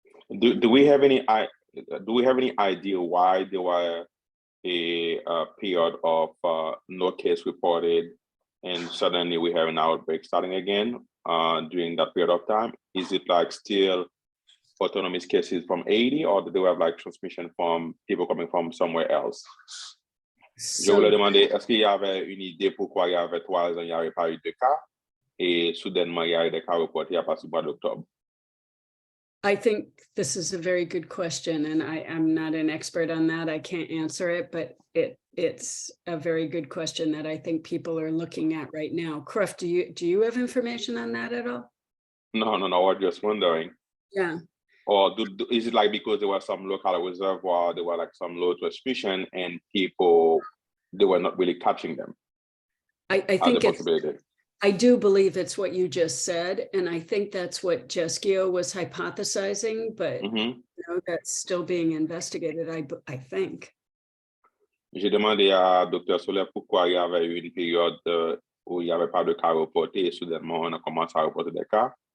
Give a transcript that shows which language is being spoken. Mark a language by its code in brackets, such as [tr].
[en] Do we have any idea why there were a period of no case reported and suddenly we have an outbreak starting again during that period of time? Is it like still autonomous cases from 80 or do they have like transmission from people coming from somewhere else? [fr] Je voulais demander, est-ce qu'il y avait une idée pourquoi il y avait 3 ans, il n'y avait pas eu de cas et soudainement il y a eu des cas reportés à partir du mois d'octobre? [en] I think this is a very good question, and I'm not an expert on that. I can't answer it, but it's a very good question that I think people are looking at right now. Kruf, do you have information on that at all? No, I was just wondering. Yeah. Or is it like because there was some local reservoir, there were like some low transmission and people, they were not really catching them? I think I do believe it's what you just said, and I think that's what Jeskio was hypothesizing, but you know, that's still being investigated, I think. [fr] J'ai demandé à Dr. Solher pourquoi il y avait eu une période où il n'y avait pas de cas reportés et soudainement on a commencé à reporter des cas.